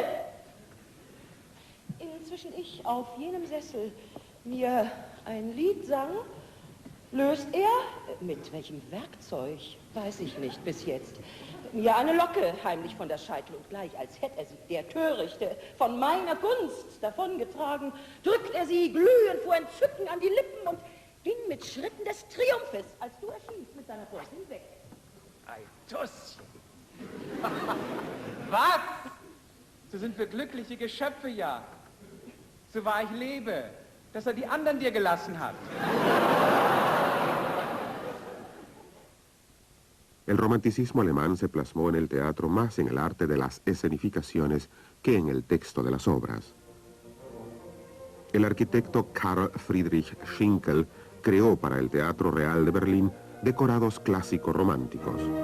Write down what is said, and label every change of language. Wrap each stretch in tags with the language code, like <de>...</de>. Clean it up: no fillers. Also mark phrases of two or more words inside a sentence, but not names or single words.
<de>Inzwischen ich auf jenem Sessel mir ein Lied sang, löst er, mit welchem Werkzeug, weiß ich nicht bis jetzt, mir eine Locke heimlich von der Scheitel und gleich, als hätte er sie, der Törichte, von meiner Gunst davongetragen, drückt er sie glühend vor Entzücken an die Lippen und ging mit Schritten des Triumphes, als du erschienst, mit seiner Fürstin weg. Ein Tusschen. Was? So sind wir glückliche Geschöpfe, ja. So wahr ich lebe, dass er die anderen dir gelassen hat.</de> <es>El romanticismo alemán se plasmó en el teatro más en el arte de las escenificaciones que en el texto de las obras. El arquitecto Karl Friedrich Schinkel creó para el Teatro Real de Berlín decorados clásicos románticos.</es>